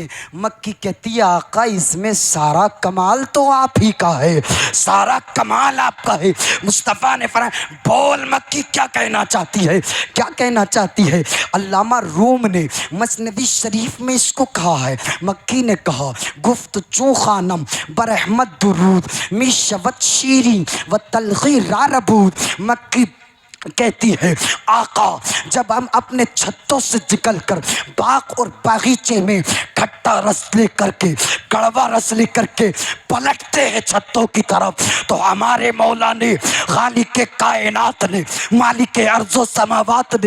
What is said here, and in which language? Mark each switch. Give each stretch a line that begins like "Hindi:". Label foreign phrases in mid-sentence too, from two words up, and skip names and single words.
Urdu: مکی کہتی ہے آقا اس میں سارا کمال تو آپ ہی کا ہے، سارا کمال آپ کا ہے. مصطفیٰ نے فرمایا بول مکی کیا کہنا چاہتی ہے، کیا کہنا چاہتی ہے؟ علامہ روم نے مثنوی شریف میں اس کو کہا ہے. مکی نے کہا
Persian: گفت چون خانم برحمت درود می شود شیرین و تلخی راربود.
Urdu: مکی کہتی ہے آقا جب ہم اپنے چھتوں سے نکل کر باغ اور باغیچے میں کھٹا رس لے کر کے، کڑوا رس لے کر کے پلٹتے ہیں چھتوں کی طرف، تو ہمارے مولا نے، خالق کائنات نے، مالک ارض و سماوات نے،